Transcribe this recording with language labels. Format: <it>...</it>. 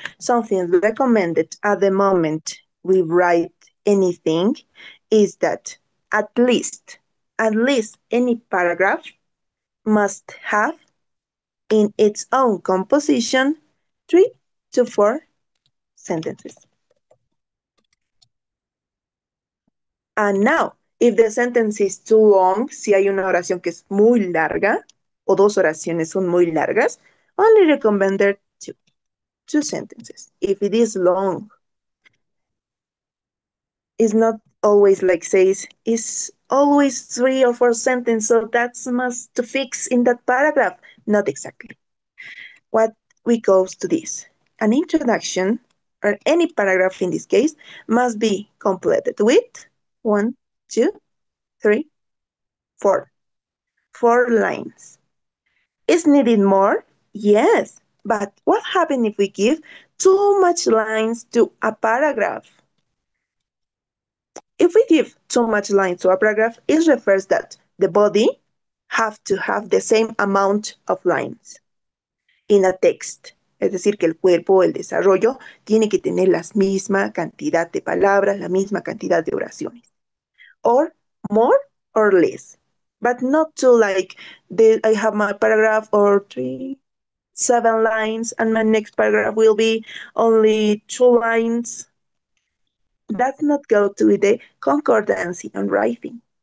<en>Something recommended at the moment we write anything is that at least any paragraph must have in its own composition 3 to 4 sentences. And now, if the sentence is too long,</en> <es>si hay una oración que es muy larga, o dos oraciones son muy largas,</es> <en>only recommended two sentences. If it is long, it's not always like says, it's always 3 or 4 sentences, so that's must to fix in that paragraph. Not exactly. What we goes to this. An introduction, or any paragraph in this case, must be completed with 1, 2, 3, 4. 4 lines. Is needed more? Yes. But what happens if we give too much lines to a paragraph? If we give too much lines to a paragraph, it refers that the body have to have the same amount of lines in a text.</en> <es>Es decir, que el cuerpo o el desarrollo tiene que tener la misma cantidad de palabras, la misma cantidad de oraciones.</es> <en>Or more or less. But not to like, I have my paragraph or 7 lines and my next paragraph will be only 2 lines. That's not go to the concordancy on writing.</en>